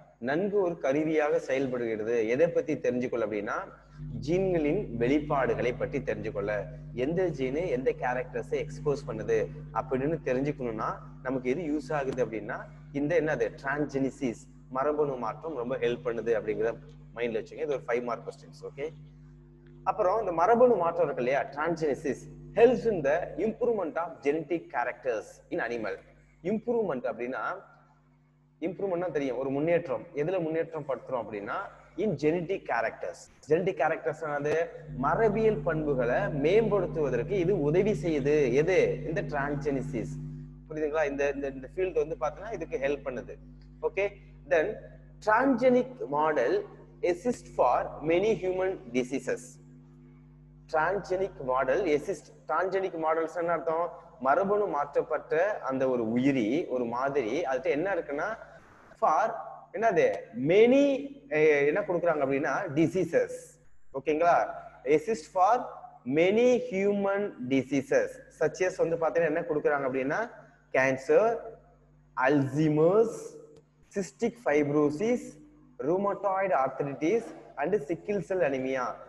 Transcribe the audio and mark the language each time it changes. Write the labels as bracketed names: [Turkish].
[Tamil] நன்கு ஒரு கருவியாக செயல்படுகிறது. எதை பத்தி தெரிஞ்சுக்கொள்ள அப்படின்னா ஜீன்களின் வெளிப்பாடுகளை பற்றி தெரிஞ்சுக்கொள்ள, எந்த ஜீனு எந்த கேரக்டர்ஸை எக்ஸ்போஸ் பண்ணுது அப்படின்னு தெரிஞ்சுக்கணும்னா நமக்கு எது யூஸ் ஆகுது அப்படின்னா இந்த என்னது டிரான்ஜெனிசிஸ் மரபணு மாற்றம் ரொம்ப ஹெல்ப் பண்ணுது அப்படிங்கிறத மைண்ட்ல வச்சுங்க. இது ஒரு 5 மார்க் கொஸ்டின்ஸ். ஓகே, அப்புறம் இந்த மரபணு மாற்றம் இருக்கு இல்லையா, [English] Transgenesis helps in the improvement of genetic characters in animal. [Tamil] Improvement அப்படின்னா இம்ப்ரூவ்மெண்ட்னா தெரியும், ஒரு முன்னேற்றம். எதுல முன்னேற்றம் படுத்துறோம் அப்படின்னா இன் ஜெனடிக் கேரக்டர்ஸ். ஜெனடிக் கேரக்டர்ஸ் ஆனது மரபியல் பண்புகளை மேம்படுத்துவதற்கு இது உதவி செய்யுது. எது? இந்த டிரான்ஜெனிசிஸ். புரியுதுங்களா? இந்த இந்த ஃபீல்ட் வந்து பார்த்தீங்கன்னா இதுக்கு ஹெல்ப் பண்ணுது. [English] Okay, then transgenic model assist for many human diseases. Transgenic model assist. Transgenic models [Tamil] என்ன அர்த்தம்? மரபணு மாற்றப்பட்ட அந்த ஒரு உயிரி, ஒரு மாதிரி, அதுக்கு என்ன இருக்குன்னா ஃபார் என்னது மெனி என்ன கொடுக்குறாங்க அப்படின்னா டிசீசஸ். [English] ஓகேங்களா, assist for many human diseases such as [Tamil] வந்து பார்த்தீங்கன்னா என்ன கொடுக்குறாங்க அப்படின்னா [English] Cancer, Alzheimer's, cystic fibrosis, rheumatoid arthritis and sickle cell anaemia.